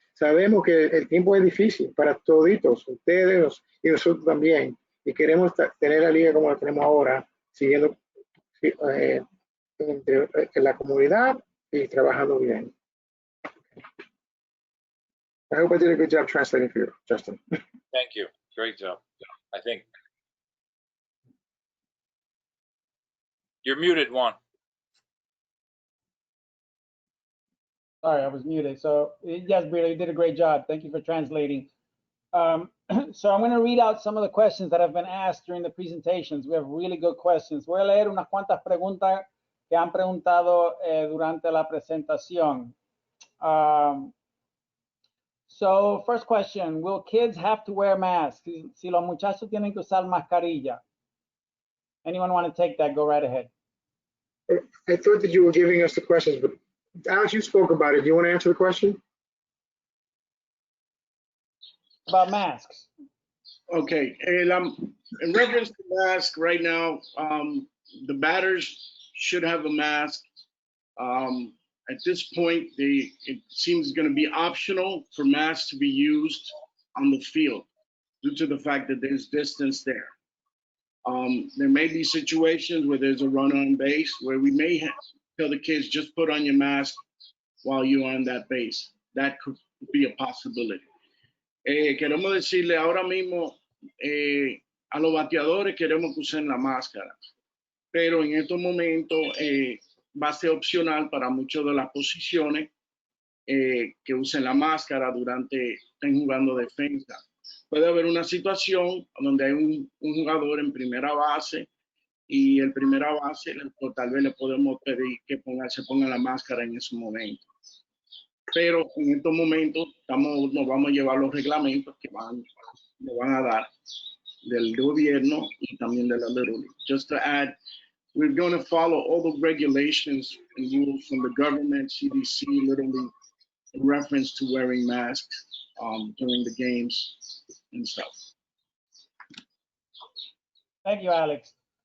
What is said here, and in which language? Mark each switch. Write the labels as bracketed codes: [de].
[es] Sabemos que el tiempo es difícil para toditos, ustedes y nosotros también, y queremos tener la liga como la tenemos ahora, siguiendo en la comunidad y trabajando bien. [en] I hope I did a good job translating for you, Justin. Thank you. Great job. I think. You're muted, Juan. Sorry, I was muted. So yes, Brito, you did a great job. Thank you for translating. So I'm going to read out some of the questions that have been asked during the presentations. We have really good questions. [es] Voy a leer unas cuantas preguntas que han preguntado durante la presentación. [en] So first question, will kids have to wear masks? [es] Si los muchachos tienen que usar mascarilla. [en] Anyone want to take that? Go right ahead. I thought that you were giving us the questions, but Alex, you spoke about it. Do you want to answer the question? About masks. Okay, in reference to mask, right now, the batters should have a mask. At this point, it seems going to be optional for masks to be used on the field due to the fact that there's distance there. There may be situations where there's a runner on base where we may tell the kids just put on your mask while you're on that base. That could be a possibility. [es] Queremos decirle ahora mismo a los bateadores queremos que usen la máscara, pero en estos momentos va a ser opcional para muchas de las posiciones que usen la máscara durante estén jugando defensa. Puede haber una situación donde hay un jugador en primera base y el primera base tal vez le podemos pedir que se ponga la máscara en ese momento. Pero en estos momentos nos vamos a llevar los reglamentos que nos van a dar del gobierno y también de la Little League. [en] Just to add, we're going to follow all the regulations and rules from the government, CDC, Little League, in reference to wearing masks during the games and stuff. Thank you, Alex.